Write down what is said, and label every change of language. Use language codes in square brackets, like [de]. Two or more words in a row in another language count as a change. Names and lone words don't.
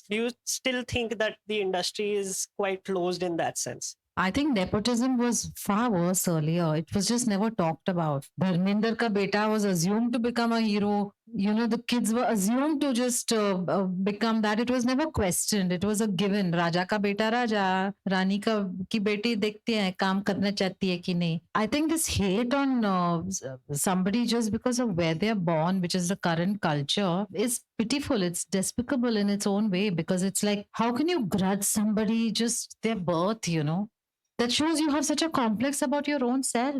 [en] Do you still think that the industry is quite closed in that sense? I think nepotism was far worse earlier. It was just never talked about. [hi] धर्मेंद्र का बेटा [en] was assumed to become a hero. The kids were assumed to just become that. It was never questioned. It was a given. [hi] राजा का बेटा राजा, रानी की बेटी देखते हैं, काम करना चाहती है कि नहीं. [en] I think this hate on somebody just because of where they're born, which is the current culture, is pitiful. It's despicable in its own way, because it's like, how can you grudge somebody just their birth, That shows you have such a complex about your own self.